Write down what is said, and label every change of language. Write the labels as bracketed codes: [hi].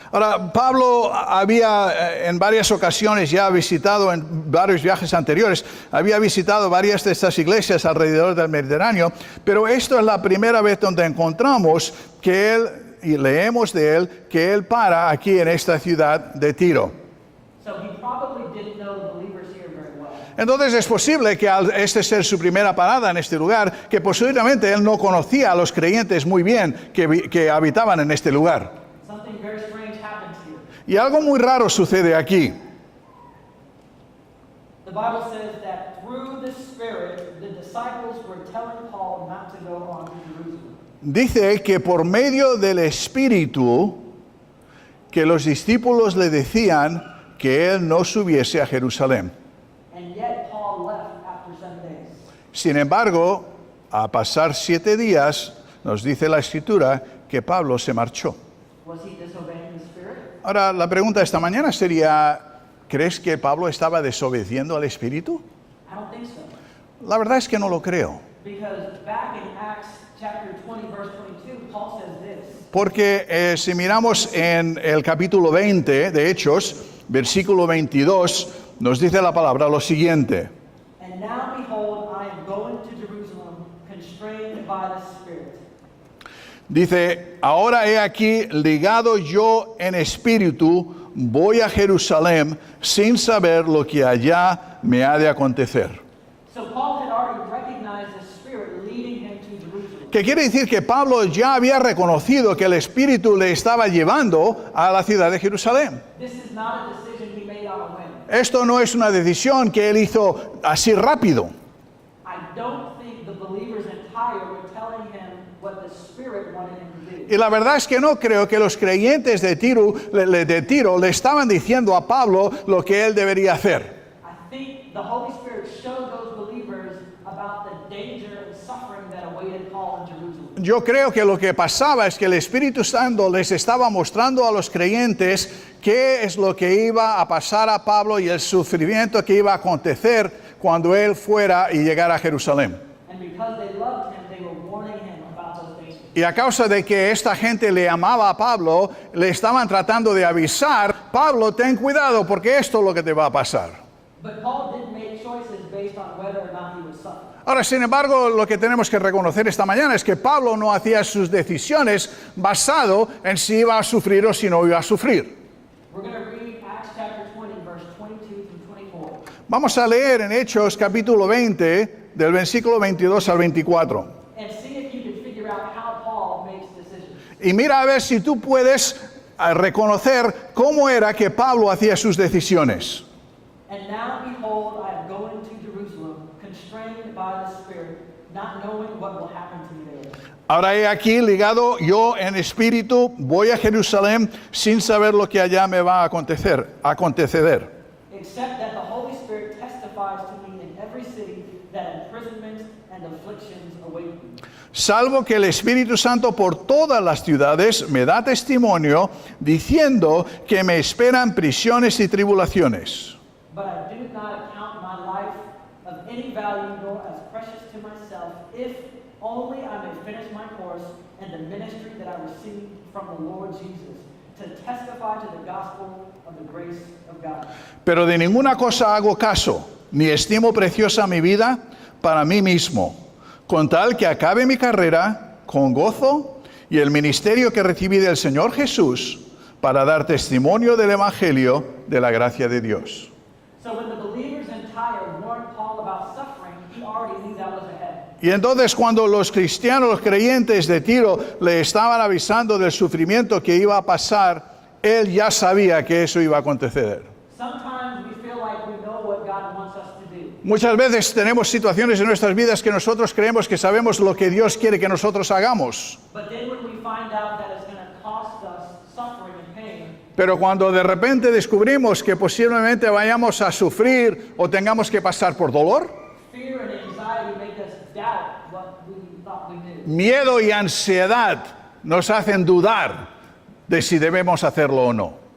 [es] Ahora, Pablo había en varias ocasiones ya visitado, en varios viajes anteriores, había visitado varias de estas iglesias alrededor del Mediterráneo, pero esto es la primera vez donde encontramos que él, y leemos de él, que él para aquí en esta ciudad de Tiro. [en] So he probably didn't know the believers here very well. [es] Entonces es posible que al este ser su primera parada en este lugar, que posiblemente él no conocía a los creyentes muy bien que habitaban en este lugar. [en] Something very strange happens here. [es] Y algo muy raro sucede aquí. [en] The Bible says that through the Spirit, the disciples were telling Paul not to go on to Jerusalem. [es] Dice que por medio del Espíritu, que los discípulos le decían que él no subiese a Jerusalén. [en] And yet Paul left after 7 days. [es] Sin embargo, a pasar 7 días, nos dice la Escritura que Pablo se marchó. [en] Was he disobeying the Spirit? [es] Ahora, la pregunta esta mañana sería, ¿crees que Pablo estaba desobedeciendo al Espíritu? [en] I don't think so. [es] La verdad es que no lo creo. [en] Because back in Acts chapter 20, verse 22, Paul says this. [es] Porque si miramos en el capítulo 20 de Hechos, versículo 22, nos dice la palabra lo siguiente. [en] And now behold, I am going to Jerusalem, constrained by the Spirit. [es] Dice, ahora he aquí ligado yo en espíritu, voy a Jerusalén sin saber lo que allá me ha de acontecer. [en] So Paul had already recognized the Spirit leading him to Jerusalem. [es] Que quiere decir que Pablo ya había reconocido que el Espíritu le estaba llevando a la ciudad de Jerusalén. [en] This is not a decision he made on a whim. [es] Esto no es una decisión que él hizo así rápido. [en] I don't think the believers in Tyre were telling him what the Spirit wanted him to do. [es] Y la verdad es que no creo que los creyentes de Tiro le estaban diciendo a Pablo lo que él debería hacer. [en] I think the Holy Spirit showed those believers about the danger and suffering that awaited Paul in Jerusalem. [es] Yo creo que lo que pasaba es que el Espíritu Santo les estaba mostrando a los creyentes qué es lo que iba a pasar a Pablo y el sufrimiento que iba a acontecer cuando él fuera y llegara a Jerusalén. [en] And because they loved him, they were warning him about those dangers. [es] Y a causa de que esta gente le amaba a Pablo, le estaban tratando de avisar, Pablo, ten cuidado porque esto es lo que te va a pasar. [en] But Paul did make choices based on whether or not he was suffering. [es] Ahora, sin embargo, lo que tenemos que reconocer esta mañana es que Pablo no hacía sus decisiones basado en si iba a sufrir o si no iba a sufrir. [en] We're going to read Acts chapter 20, verse 22 through 24. [es] Vamos a leer en Hechos capítulo 20, del versículo 22 al 24. [en] And see if you can figure out how Paul makes decisions. [es] Y mira a ver si tú puedes reconocer cómo era que Pablo hacía sus decisiones. [en] And now behold, I am going to Jerusalem, constrained by the Spirit, not knowing what will happen to me there. [es] Ahora he aquí ligado yo en espíritu, voy a Jerusalén sin saber lo que allá me va a acontecer. [en] Except that the Holy Spirit testifies to me in every city that imprisonment and afflictions await me. [es] salvo que el Espíritu Santo por todas las ciudades me da testimonio, diciendo que me esperan prisiones y tribulaciones. [en] But I do not account my life of any value nor as precious to myself, if only I may finish my course and the ministry that I received from the Lord Jesus, to testify to the gospel of the grace of God. [es] Pero de ninguna cosa hago caso, ni estimo preciosa mi vida para mí mismo, con tal que acabe mi carrera con gozo y el ministerio que recibí del Señor Jesús para dar testimonio del Evangelio de la gracia de Dios. [en] So when the believers in Tyre warned Paul about suffering, he already knew that was ahead. [es] Y entonces cuando los cristianos, los creyentes de Tiro le estaban avisando del sufrimiento que iba a pasar, él ya sabía que eso iba a acontecer. [en] Sometimes we feel like we know what God wants us to do. [es] Muchas veces tenemos situaciones en nuestras vidas que nosotros creemos que sabemos lo que Dios quiere que nosotros hagamos. [en] But then when we find out that it's going to cost us suffering and pain, [es] Pero cuando de repente descubrimos que posiblemente vayamos a sufrir o tengamos que pasar por dolor, [en] fear and anxiety make us doubt what we thought we knew. [es] miedo y ansiedad nos hacen dudar de si debemos hacerlo o no.